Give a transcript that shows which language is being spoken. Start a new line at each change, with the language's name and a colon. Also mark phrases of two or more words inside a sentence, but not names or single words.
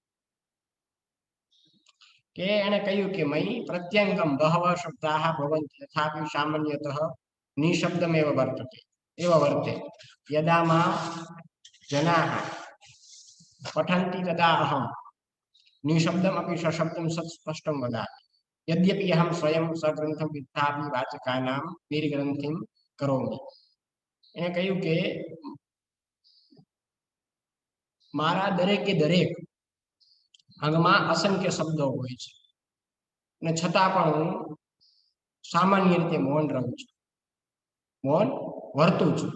Gujarati: કે એને કહ્યું કે
Sanskrit: मयी प्रत्यंगम बहव शब्दाः भवन्ति तथापि सामान्यतः निशब्दमेव वर्ते यदा मा जनाः पठन्ति तदा अहम निशब्दम अपी सशब्दम स्पष्टम वदामि. यद्यपि अहम स्वयं सग्रंथम तथापि वाचकानां निर्ग्रंथिं करोमि.
Gujarati: એને કહ્યું કે મારા દરેકે દરેક અંગમાં અસંખ્ય શબ્દો હોય છે અને છતાં પણ હું સામાન્ય રીતે મૌન રહું છું, મૌન વર્તું છું.